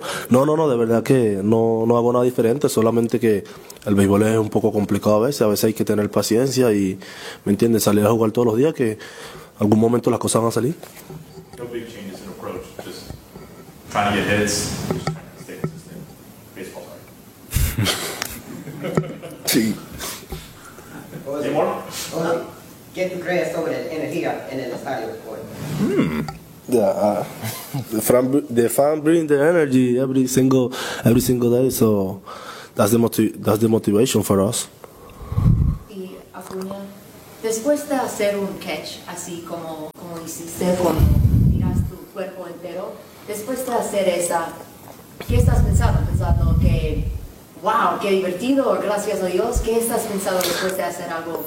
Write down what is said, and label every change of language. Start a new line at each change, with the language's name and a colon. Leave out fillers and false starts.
Spanish: No, de verdad que no hago nada diferente, solamente que el béisbol es un poco complicado a veces hay que tener paciencia y, ¿me entiendes?, salir a jugar todos los días, que algún momento las cosas van a salir.
English: No big changes in approach, just trying to get hits, just trying to stay consistent. Baseball, right?
Spanish: Sí. ¿Qué crees sobre la energía en el estadio hoy?
English: Yeah, the fan bring the energy every single day. So that's the motivation for us.
Spanish: Y Acuña, después de hacer un catch así como hiciste con tiras tu cuerpo entero, después de hacer esa, ¿qué estás pensando que? Wow, qué divertido, gracias a Dios. ¿Qué estás pensando después de hacer algo?